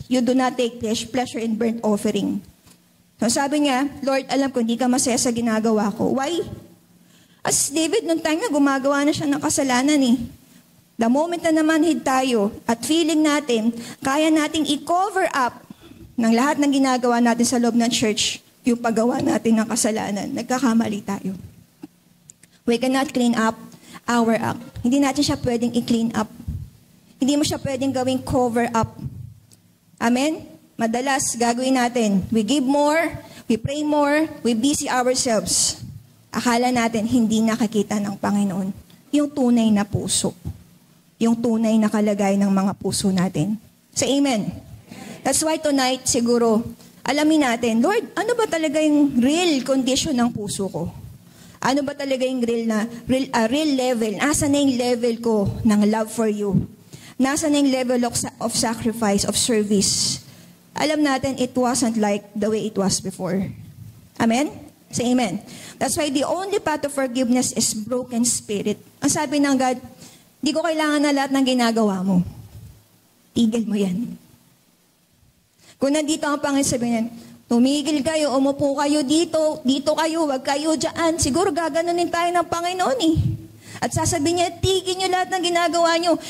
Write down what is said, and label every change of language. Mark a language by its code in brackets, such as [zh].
[en] You do not take pleasure in burnt offering. [tl] So sabi niya, Lord, alam ko, hindi ka masaya sa ginagawa ko. Why? As David, nung time na gumagawa na siya ng kasalanan eh. The moment na namanhid tayo at feeling natin, kaya nating i-cover up ng lahat ng ginagawa natin sa loob ng church, yung paggawa natin ng kasalanan. Nagkakamali tayo. [en] We cannot clean up our act. [tl] Hindi natin siya pwedeng i-clean up. Hindi mo siya pwedeng gawing cover up. Amen? Madalas, gagawin natin. [en] We give more, we pray more, we busy ourselves. [tl] Akala natin hindi nakakita ng Panginoon. Yung tunay na puso. Yung tunay na kalagay ng mga puso natin. [en] Say amen. That's why tonight, [tl] siguro, alamin natin, Lord, ano ba talaga yung real condition ng puso ko? Ano ba talaga yung real level? Nasaan na yung level ko ng [en] love for you? [tl] Nasaan na yung [en] level of sacrifice, of service? [tl] Alam natin, [en] it wasn't like the way it was before. Amen? Say amen. That's why the only path of forgiveness is broken spirit. [tl] Ang sabi ng God, di ko kailangan na lahat ng ginagawa mo. Tigil mo yan. Kung nandito ang Panginoon, sabi niyan, tumigil kayo, umupo kayo dito kayo, wag kayo dyan. Siguro gaganunin tayo ng Panginoon eh. At sasabihin niya, tigil niyo lahat ng ginagawa niyo.